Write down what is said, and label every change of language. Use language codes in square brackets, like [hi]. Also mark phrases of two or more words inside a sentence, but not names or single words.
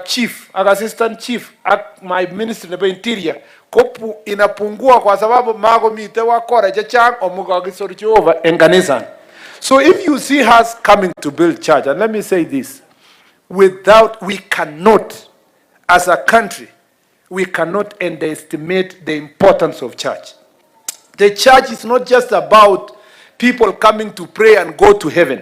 [kln] chief ak [en] assistant chief [kln] ak [en] my ministry [kln] nebo interior kopu [sw] inapungua kwa sababu [kln] mago mite wakora chechang omukakisor Jehova en kanisa. [en] So if you see us coming to build church, and let me say this, we cannot, as a country, we cannot underestimate the importance of church. The church is not just about people coming to pray and go to heaven.